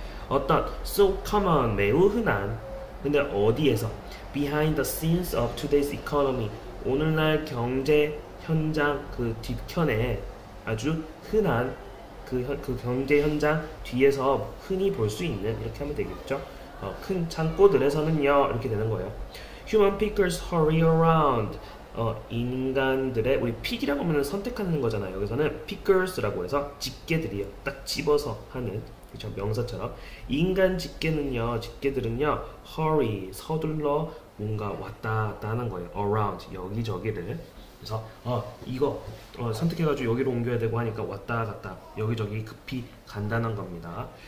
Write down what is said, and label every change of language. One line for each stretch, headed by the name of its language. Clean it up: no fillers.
Korean: 어떤 so common 매우 흔한 근데 어디에서
English: behind the scenes of today's economy
Korean: 오늘날 경제 현장 그 뒷편에 아주 흔한 그 경제 현장 뒤에서 흔히 볼 수 있는 이렇게 하면 되겠죠. 큰 창고들에서는요 이렇게 되는 거예요.
English: Human pickers hurry around.
Korean: 인간들의 우리 pick이라고 하면 선택하는 거잖아요. 여기서는 pickers라고 해서 집게들이요. 딱 집어서 하는 그렇죠 명사처럼 인간 집게들은요 hurry 서둘러 뭔가 왔다 갔다 하는 거예요. around 여기저기를. 그래서 이거 선택해가지고 여기로 옮겨야 되고 하니까 왔다 갔다 여기저기 급히 간다는 겁니다.